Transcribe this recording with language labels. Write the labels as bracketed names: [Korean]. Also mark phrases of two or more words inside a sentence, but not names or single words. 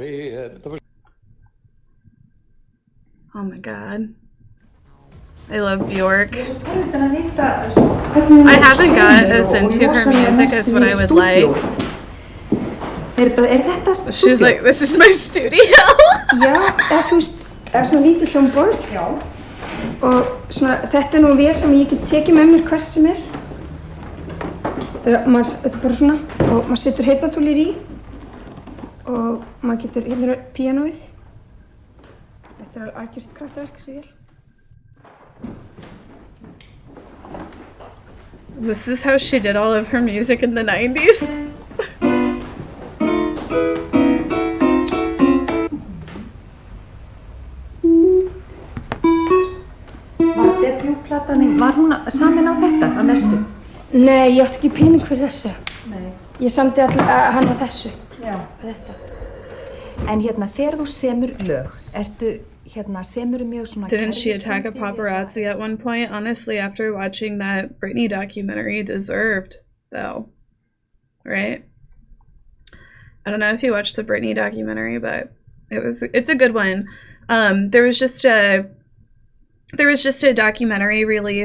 [English] There was... Oh my god. I love Bjork. I haven't got as into her music as what I would like. She's like, this is my studio. [Icelandic] Já, þú veist, svona lítið hljómborð. Já. Og svona, þetta nú vél sem ég get tekið með mér hvert sem Þetta bara svona, og maður setur heyrnartólið í. Og maður getur, hérna píanóið. Þetta algjört kraftaverk, þessi vél. This is how she did all of her music in the 90s. Var hún samin á þetta, að mestu? Nei, ég átti ekki pening fyrir þessu. Nei. Ég samdi hann á þessu. Já. Þetta. En hérna, þegar þú semur lög, semur mjög svona... [English] Didn't she attack a paparazzi at one point? Honestly, after watching that Britney documentary, deserved, though. Right? I don't know if you watched the Britney documentary, but it's a good one. There was just a documentary released.